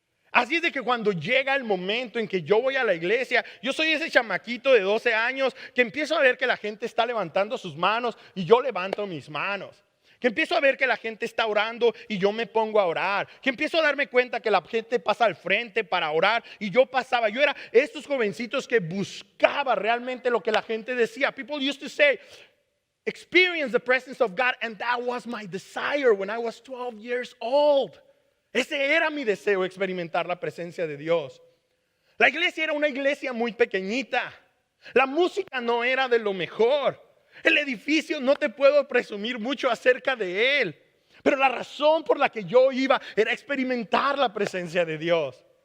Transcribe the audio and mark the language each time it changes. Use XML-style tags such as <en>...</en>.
<es>Así es de que cuando llega el momento en que yo voy a la iglesia, yo soy ese chamaquito de 12 años que empiezo a ver que la gente está levantando sus manos y yo levanto mis manos. Que empiezo a ver que la gente está orando y yo me pongo a orar. Que empiezo a darme cuenta que la gente pasa al frente para orar y yo pasaba. Yo era estos jovencitos que buscaba realmente lo que la gente decía.</es> <en>People used to say, experience the presence of God, and that was my desire when I was 12 years old.</en> <es>Ese era mi deseo, experimentar la presencia de Dios. La iglesia era una iglesia muy pequeñita. La música no era de lo mejor. El edificio no te puedo presumir mucho acerca de él. Pero la razón por la que yo iba era experimentar la presencia de Dios.</es>